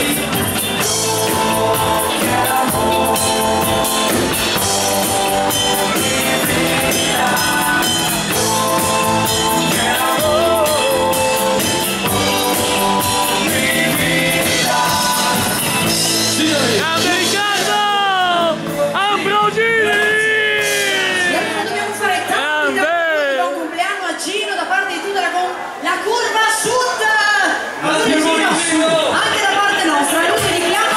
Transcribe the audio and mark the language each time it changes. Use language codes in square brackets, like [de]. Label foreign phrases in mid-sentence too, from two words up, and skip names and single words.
[es] Yo quiero amor, mi vida. Yo quiero amor, mi vida. [it] Grande Riccardo! Ambrosini! E allora dobbiamo fare tanti buon compleanno a Gino da parte di tutta la curva sud! Anche da parte nostra, noi ti dichiamo